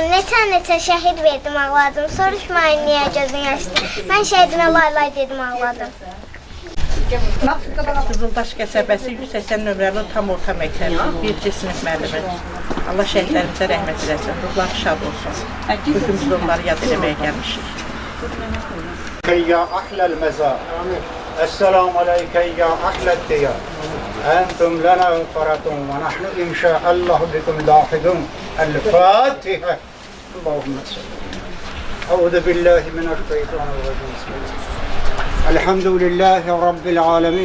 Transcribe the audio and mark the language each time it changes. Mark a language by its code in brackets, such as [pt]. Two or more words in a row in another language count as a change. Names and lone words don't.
[az] Neçə şəhid verdim, ağladım. Soruşmayın niyə gözüm yaşlıdır. Mən şəhidimə lay dedim, ağladım. Qızıldaş qəsəbəsi 180 nömrəli tam orta məktəbi, 1-ci sinif müəllimi. Allah şəhidlərimizə rəhmət eləsin, ruhları şad olsun. Bugün biz onları yad eləməyə gəlmişik. [ar] يا أهل المزار. السلام عليك يا أهل الديار. أنتم لنا فرط ونحن إن شاء الله بكم لاحقون. الفاتحة. اللهم صل. أعوذ بالله من الشيطان الرجيم. الحمد لله رب العالمين.